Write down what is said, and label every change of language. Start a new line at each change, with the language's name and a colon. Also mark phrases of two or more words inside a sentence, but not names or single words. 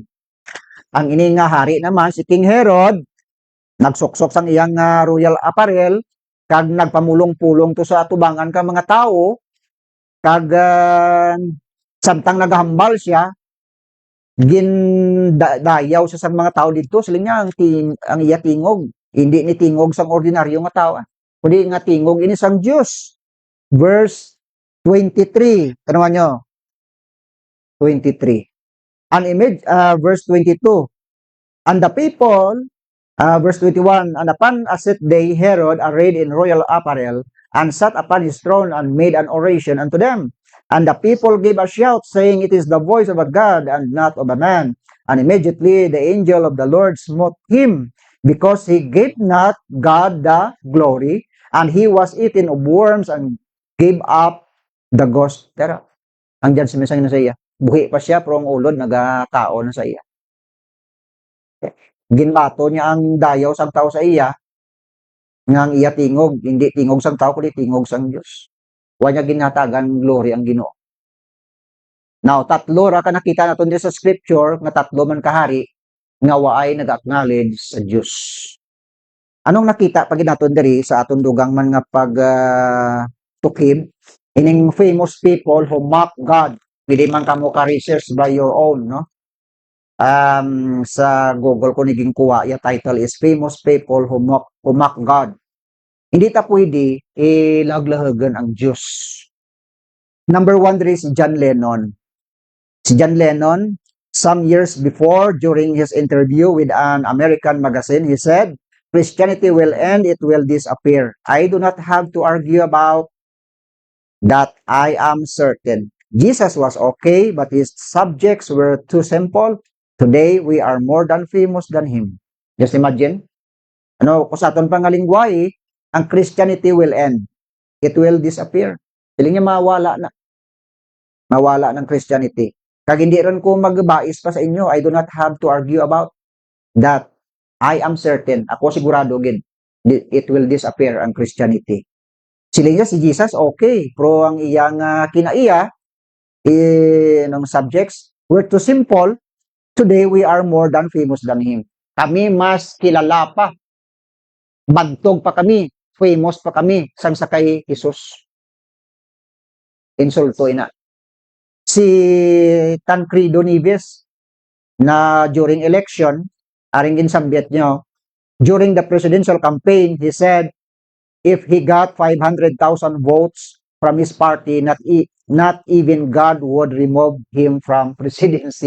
Hiligaynon: Ang ini nga hari naman si King Herod nagsuksok sang iyang
English: royal apparel
Hiligaynon: kag nagpamulong-pulong to sa tubangan ka mga tao kag samtang naghambal siya dayaw sa mga tao dito siling niya ang iya tingog hindi ni tingog sang ordinaryo nga tao kundi nga tingog ini sang Dios.
English: Verse 23
Filipino: tanungan nyo
English: 23 verse 22 and the people verse 21, and upon a set day, Herod, arrayed in royal apparel, and sat upon his throne, and made an oration unto them. And the people gave a shout, saying, "It is the voice of a God, and not of a man." And immediately the angel of the Lord smote him, because he gave not God the glory, and he was eaten of worms, and gave up the ghost thereof.
Hiligaynon: Ang judgment sa iya. Buhi pa siya, pero ang ulod, nagatao na sa iya. Ginbato niya ang dayaw sang tao sa iya nga ang iya tingog, hindi tingog sang tao kundi tingog sang Dios. Wa niya ginhatagan glory ang Ginoo. Now, tatlo ra ka nakita naton sa scripture nga tatlo man kahari nga waay nag-acknowledge sa Dios. Anong nakita pag naton diri sa aton dugang man nga pag tukim ining
English: famous people who mock God.
Hiligaynon: Pwede man kamo ka-research
English: by your own,
Hiligaynon: no?
Filipino: Sa Google ko naging kuha, yung
English: title is
Filipino: Famous People who Mock God.
Hiligaynon: Hindi ta pwede ilaglahagan ang Diyos.
English: Number one there is John Lennon. Si John Lennon, some years before, during his interview with an American magazine, he said, Christianity will end, it will disappear. I do not have to argue about that. I am certain. Jesus was okay, but his subjects were too simple. Today, we are more than famous than him. Just imagine.
Hiligaynon: Kung sa aton pangalingwahe, ang
English: Christianity will end. It will disappear.
Hiligaynon: Piling niya mawala na. Mawala ng Christianity. Kag hindi rin ko magbais pa sa inyo,
English: I do not have to argue about that. I am certain.
Hiligaynon: Ako sigurado gid.
English: It will disappear ang Christianity.
Hiligaynon: Sila niya si Jesus, okay. Pero ang iyang kinaiya, ng subjects,
English: were too simple. Today, we are more than famous than him.
Hiligaynon: Kami mas kilala pa. Bantog pa kami. Famous pa kami. Sang sa kay Jesus. Insulto ina. Si Tancredo Neves, na
English: during election,
Hiligaynon: aring ginsambit nyo,
English: during the presidential campaign, he said, if he got 500,000 votes from his party, not even God would remove him from presidency.